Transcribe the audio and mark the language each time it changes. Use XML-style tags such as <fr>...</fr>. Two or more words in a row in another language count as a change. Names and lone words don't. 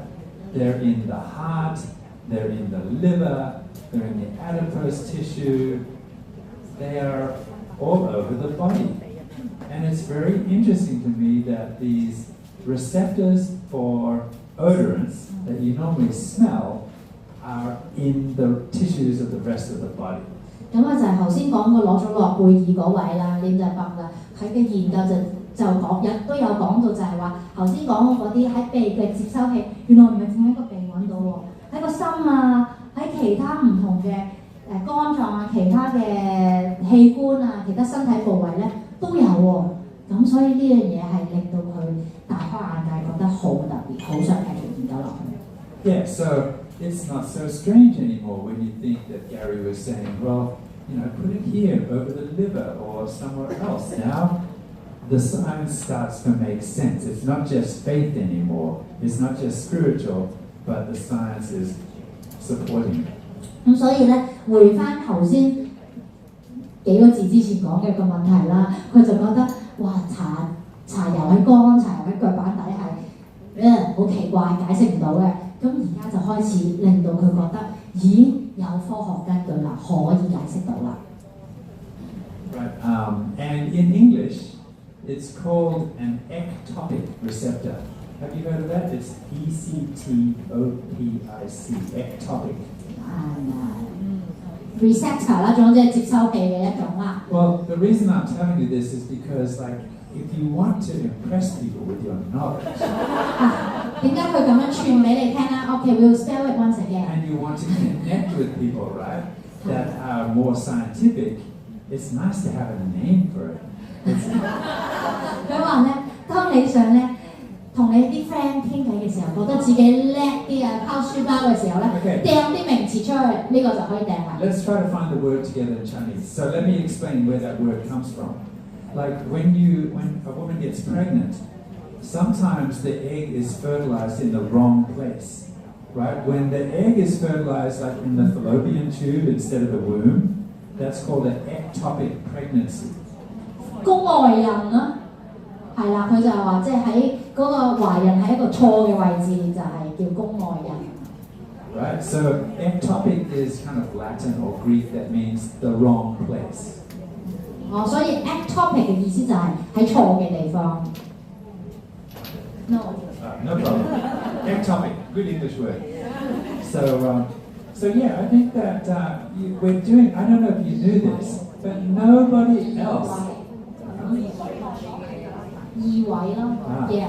<en>They're in the heart, they're in the liver, they're in the adipose tissue. They are all over the body. And it's very interesting to me that these receptors for odorants that you normally smell are in the tissues of the rest of the body.</en> <yue>咁就係頭先講過攞咗諾貝爾嗰位啦，林德伯啦，佢嘅研究就講都有講到就係話頭先講嗰啲喺鼻嘅接收器，原來唔係淨喺個鼻揾到喎，喺個心啊，喺其他唔同嘅肝臟啊，其他嘅器官啊，其他身體部位咧都有喎。咁所以呢樣嘢係令到佢大開眼界，覺得好特別，好想繼續研究落去。</yue> <en>Yeah, so it's not so strange anymore when you think that Gary was saying, well, put it here over the liver or somewhere else. Now the science starts to make sense. It's not just faith anymore. It's not just spiritual, but the science is supporting it.</en> <yue>咁所以咧，回翻頭先幾個字之前講嘅個問題啦，佢就覺得哇，搽油喺肝、搽油喺腳板底係好奇怪，解釋唔到嘅。咁而家就開始令到佢覺得，咦，有科學根據啦，可以解釋到啦。</yue> <en>Right, and in English, it's called an ectopic receptor. Have you heard of that? It's ECTOPIC, ectopic.</en> <yue>Receptor 啦，總之係接收器嘅一種啦。</yue> <en>Well, the reason I'm telling you this is because, if you want to impress people with your knowledge,</en> <yue>點解佢咁樣串俾你聽啦 ？</yue> <en>Okay, we'll spell it once again. And you want to connect with people, right? That are more scientific. It's nice to have a name for it.</en> <yue>佢話咧，當當你想咧同你啲 friend 傾偈嘅時候，覺得自己叻啲啊，拋書包嘅時候咧，掟啲名詞出去，呢個就可以掟啦。</yue> <en>Let's try to find the word together in Chinese. So let me explain where that word comes from. Like when a woman gets pregnant, sometimes the egg is fertilized in the wrong place. Right? When the egg is fertilized like in the fallopian tube instead of the womb, that's called an ectopic pregnancy.</en> <yue>宮外孕啦，係啦，佢就話即係喺嗰個懷孕喺一個錯嘅位置，就係叫宮外孕。</yue> <en>Right? So ectopic is kind of Latin or Greek that means the wrong place.</en> <yue>所以 ectopic 嘅意思就係喺錯嘅地方。No.</yue> <en>No problem. Ectopic, good English word. So yeah, I think that we're doing. I don't know if you knew this, but nobody else.</en> <yue>異位咯 ，yeah,</yue>